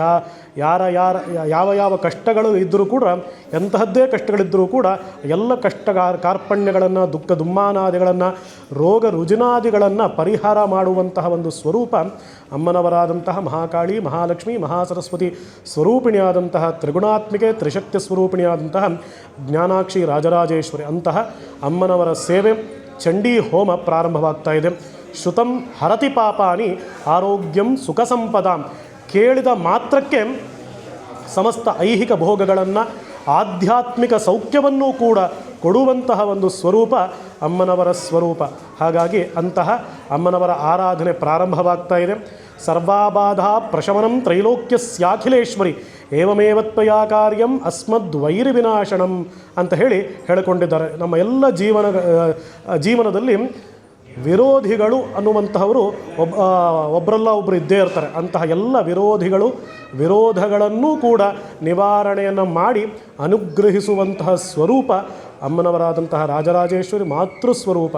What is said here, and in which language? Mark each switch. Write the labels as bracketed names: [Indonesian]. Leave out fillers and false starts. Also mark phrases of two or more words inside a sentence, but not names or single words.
[Kannada] ಯಾವ ಕಷ್ಟಗಳು ಇದ್ದರೂ ಕೂಡ, ಎಂತಹದ್ದೇ ಕಷ್ಟಗಳಿದ್ದರೂ ಕೂಡ ಎಲ್ಲ ಕಾರ್ಪಣ್ಯಗಳನ್ನು, ದುಃಖ ದುಮ್ಮಾನಾದಿಗಳನ್ನು, ರೋಗ ರುಜಿನಾದಿಗಳನ್ನು ಪರಿಹಾರ ಮಾಡುವಂತಹ ಒಂದು ಸ್ವರೂಪ ಅಮ್ಮನವರಾದಂತಹ ಮಹಾಕಾಳಿ, ಮಹಾಲಕ್ಷ್ಮಿ, ಮಹಾಸರಸ್ವತಿ ಸ್ವರೂಪಿಣಿಯಾದಂತಹ ತ್ರಿಗುಣಾತ್ಮಿಕೆ, ತ್ರಿಶಕ್ತಿ ಸ್ವರೂಪಿಣಿಯಾದಂತಹ ಜ್ಞಾನಾಕ್ಷಿ ರಾಜರಾಜೇಶ್ವರಿ. ಅಂತಹ ಅಮ್ಮನವರ ಸೇವೆ, ಚಂಡೀ ಹೋಮ ಪ್ರಾರಂಭವಾಗ್ತಾ ಇದೆ. [Sanskrit] ಶ್ರುತಂ ಹರತಿ ಪಾಪಾನಿ ಆರೋಗ್ಯಂ ಸುಖ ಸಂಪದಾಂ. [Kannada] ಕೇಳಿದ ಮಾತ್ರಕ್ಕೆ ಸಮಸ್ತ ಐಹಿಕ ಭೋಗಗಳನ್ನು, ಆಧ್ಯಾತ್ಮಿಕ ಸೌಖ್ಯವನ್ನೂ ಕೂಡ ಕೊಡುವಂತಹ ಒಂದು ಸ್ವರೂಪ ಅಮ್ಮನವರ ಸ್ವರೂಪ. ಹಾಗಾಗಿ ಅಂತಹ ಅಮ್ಮನವರ ಆರಾಧನೆ ಪ್ರಾರಂಭವಾಗ್ತಾ ಇದೆ. [Sanskrit] ಸರ್ವಾಬಾಧ ಪ್ರಶಮನಂ ತ್ರೈಲೋಕ್ಯಸ್ಯಾಖಿಲೇಶ್ವರಿ ಏವಮೇವತ್ವಯಾ ಕಾರ್ಯಂ ಅಸ್ಮದ್ವೈರಿ ವಿನಾಶನಂ [Kannada] ಅಂತ ಹೇಳಿಕೊಂಡಿದ್ದಾರೆ. ನಮ್ಮ ಎಲ್ಲ ಜೀವನದಲ್ಲಿ ವಿರೋಧಿಗಳು ಅನ್ನುವಂತಹವರು ಒಬ್ಬರಲ್ಲ ಒಬ್ಬರು ಇದ್ದೇ ಇರ್ತಾರೆ. ಅಂತಹ ಎಲ್ಲ ವಿರೋಧಗಳನ್ನೂ ಕೂಡ ನಿವಾರಣೆಯನ್ನು ಮಾಡಿ ಅನುಗ್ರಹಿಸುವಂತಹ ಸ್ವರೂಪ ಅಮ್ಮನವರಾದಂತಹ ರಾಜರಾಜೇಶ್ವರಿ ಮಾತೃಸ್ವರೂಪ.